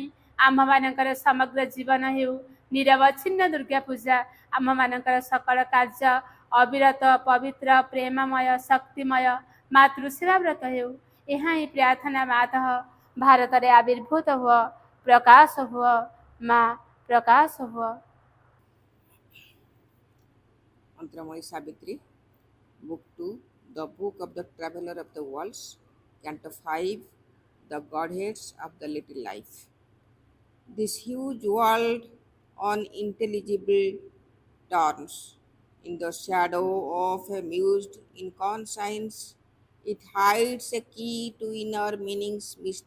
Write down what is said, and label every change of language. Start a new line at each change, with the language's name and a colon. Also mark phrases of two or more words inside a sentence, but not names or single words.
Odia: ଆମ୍ଭମାନଙ୍କର ସମଗ୍ର ଜୀବନ ହେଉ ନିରବଚ୍ଛିନ୍ନ ଦୁର୍ଗା ପୂଜା। ଆମ୍ଭମାନଙ୍କର ସକଳ କାର୍ଯ୍ୟ ଅବିରତ ପବିତ୍ର ପ୍ରେମମୟ ଶକ୍ତିମୟ ମାତୃସେବା ବ୍ରତ ହେଉ। ଏହା ହିଁ ପ୍ରାର୍ଥନା ମାତଃ ଭାରତରେ ଆବିର୍ଭୂତ ହୁଅ ପ୍ରକାଶ ହୁଅ ମା ପ୍ରକାଶ ହୁଅ।
English: Antramani Savitri, Book 2, The Book of the Traveler of the Worlds, Canto 5, The Godheads of the Little Life. This huge world on intelligible terms, in the shadow of a mused inconscience, it hides a key to inner meanings missed.